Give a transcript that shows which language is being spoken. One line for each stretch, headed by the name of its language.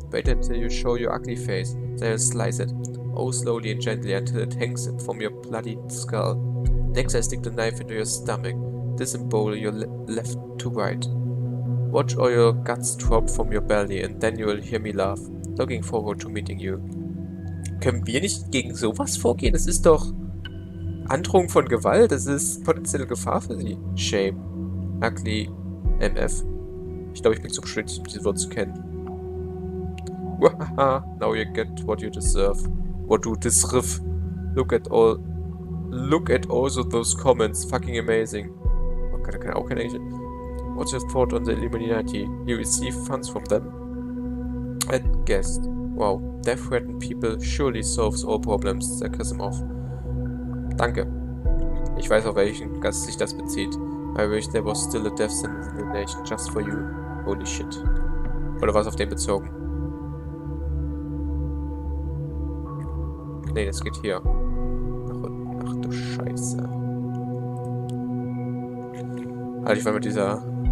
English: Wait until you show your ugly face, then I'll slice it. Oh, slowly and gently until it hangs from your bloody skull. Next I stick the knife into your stomach, disembowel your left to right. Watch all your guts drop from your belly and then you will hear me laugh. Looking forward to meeting you.
German: Können wir nicht gegen sowas vorgehen? Das ist doch Androhung von Gewalt, das ist potenzielle Gefahr für sie. Shame.
English: Ugly MF.
German: Ich glaube, ich bin zu beschuldigt, um dieses Wort zu kennen.
English: Wahaha, now you get what you deserve. What you deserve. Look at also those comments. Fucking amazing.
German: Oh Gott, da kann auch kein Englisch.
English: What's your thought on the Illuminati? You receive funds from them? At guest. Wow, death threatened people surely solves all problems. Sarcasm off.
German: Danke. Ich weiß, auf welchen Gast sich das bezieht.
English: I wish there was still a death sentence in the nation just for you. Holy shit.
German: Oder war es auf den bezogen? Nee, das geht hier. Ach du Scheiße. Halt, ich war mit dieser...